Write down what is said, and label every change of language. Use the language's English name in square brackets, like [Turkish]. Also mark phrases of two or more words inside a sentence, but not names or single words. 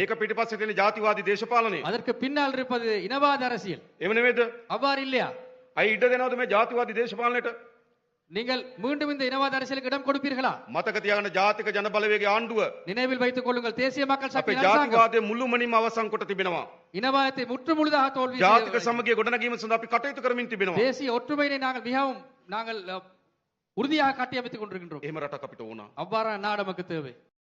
[Sinhala] ඒක පිටිපස්සේ තියෙන ජාතිවාදී දේශපාලනය. [Tamil] அதற்கு பின்னால் இருப்பது இனவாத அரசியல் [Sinhala] එහෙම නෙවෙයිද? [Tamil] அவ்வாறு இல்லையா [Sinhala] අයි ඉඩ දෙනවද මේ ජාතිවාදී දේශපාලනයට? [Tamil] நீங்கள் மீண்டும் இந்த இனவாத அரசியலுக்கு இடம் கொடுப்பீர்களா [Sinhala] මතක තියාගන්න ජාතික ජන බලවේගයේ ආණ්ඩුව [Tamil] நினைவில் வைத்துக் கொள்ளுங்கள் தேசிய மக்கள் අපේ சக்தி அரசாங்கம் [Sinhala] ජාතිවාදයේ මුළුමනින්ම අවසන් කොට තිබෙනවා. [Tamil] இனவாதத்தை முற்றுமுழுதாக தோல்வி [Sinhala] ජාතික සමගිය ගොඩනැගීම සඳහා අපි කටයුතු කරමින් තිබෙනවා. [Tamil] தேசிய ஒற்றுமையை நாங்கள் மிகவும் நாங்கள் உறுதியாக கட்டியமைத்துக் கொண்டிருக்கின்றோம் [Sinhala] එහෙම රටක් අපිට ඕන. [Tamil] அவ்வாறான நாடு நமக்கு தேவை